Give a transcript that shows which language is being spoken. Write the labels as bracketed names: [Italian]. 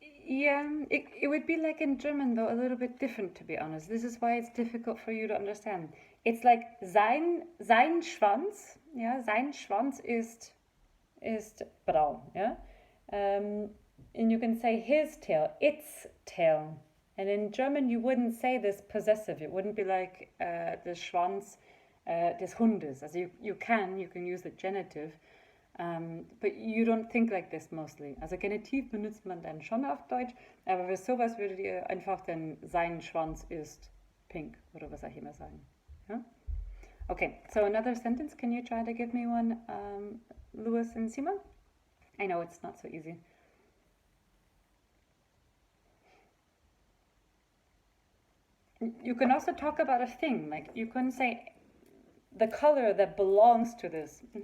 [English] Yeah, it would be like in German, though, a little bit different, to be honest. This is why it's difficult for you to understand. It's like [German] sein Schwanz, yeah, sein Schwanz ist braun, yeah? [English] And you can say his tail, its tail. And in German, you wouldn't say this possessive. It wouldn't be like the [German] Schwanz des Hundes. [English] Also you can use the genitive, but you don't think like this mostly. [German] Also Genitiv benutzt man dann schon auf Deutsch, aber für sowas würdet ihr einfach dann sein Schwanz ist pink oder was auch immer sagen. [English] Yeah? Okay, so another sentence. Can you try to give me one, Louis and Simon? I know it's not so easy. You can also talk about a thing, like you can say the color that belongs to this.